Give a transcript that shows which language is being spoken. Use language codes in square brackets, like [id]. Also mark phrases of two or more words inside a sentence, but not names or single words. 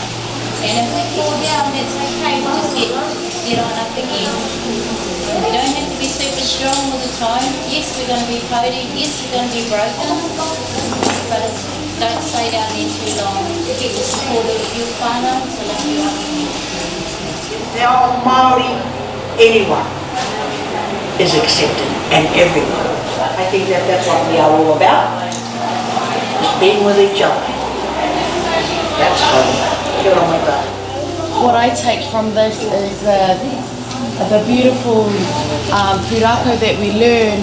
[en] And if we fall down, that's okay, we'll just get on up again. We don't have to be super strong all the time. Yes, we're going to be pody, yes, we're going to be broken, but don't stay down there too long. Get the support of your whānau to lift you up. [mi] Te ao Māori, [en] anyone is accepted, and everyone. I think that's what we are all about, just being with each other. That's home. Get on with that. What I take from this is the beautiful pūrākau that we learn.